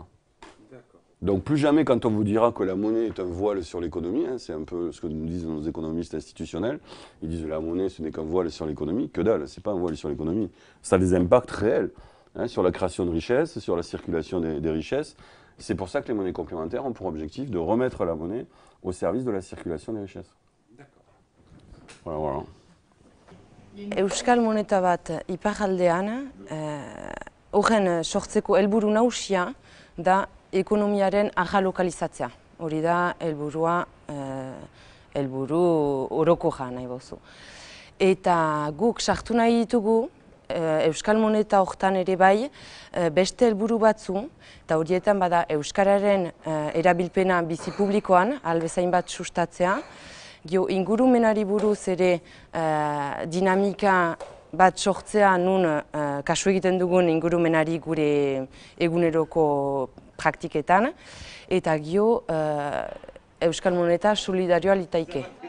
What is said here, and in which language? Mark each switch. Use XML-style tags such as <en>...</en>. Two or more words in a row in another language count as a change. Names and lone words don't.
<fr>Donc plus jamais quand on vous dira que la monnaie est un voile sur l'économie, hein, c'est un peu ce que nous disent nos économistes institutionnels, ils disent que la monnaie ce n'est qu'un voile sur l'économie, que dalle, c'est pas un voile sur l'économie. Ça a des impacts réels, hein, sur la création de richesses, sur la circulation des richesses. C'est pour ça que les monnaies complémentaires ont pour objectif de remettre la monnaie au service de la circulation des richesses. Voilà, voilà.</fr> <eu>Euskal moneta bat iparraldean, horren sortzeko helburu nagusia da ekonomiaren ahalokalizatzea. Hori da helburua, helburu orokorra nahi bozu. Eta guk sartu nahi ditugu Euskal moneta hortan ere bai beste helburu batzu, eta horietan bada Euskararen erabilpena bizi publikoan, albezain bat sustatzea, ingurumenari buruz ere dinamika bat sortzea nun kasu egiten dugun ingurumenari gure eguneroko praktiketan, eta Euskal moneta solidarioa litaike.</eu>